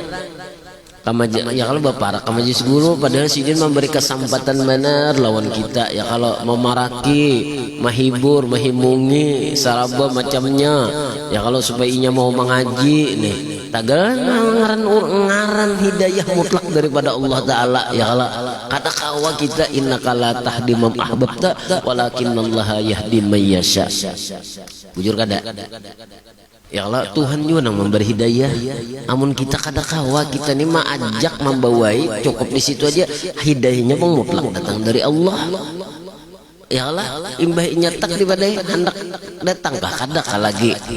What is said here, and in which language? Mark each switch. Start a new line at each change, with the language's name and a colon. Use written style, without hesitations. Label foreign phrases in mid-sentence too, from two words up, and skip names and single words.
Banjar: ya kalau baparak ke majelis guru, padahal sidin memberi kesempatan benar lawan kita ya kalau memaraki, menghibur, menghimungi saraba macamnya ya kalau supaya inya mau mengaji nih tagal ngaran hidayah mutlak daripada Allah Ta'ala ya kalau kata kawa kita
Arabic: إنك لا تهدي من أحببت ولكن الله يهدي من يشاء,
Banjar: bujur kada ya Allah Tuhan juga nang memberi hidayah, amun kita kada kawa kita nih mah ajak membawai cukup di situ aja, hidayahnya pun mutlak datang dari Allah ya Allah. Imbah nyetak di badai hendak datang kah kada lagi.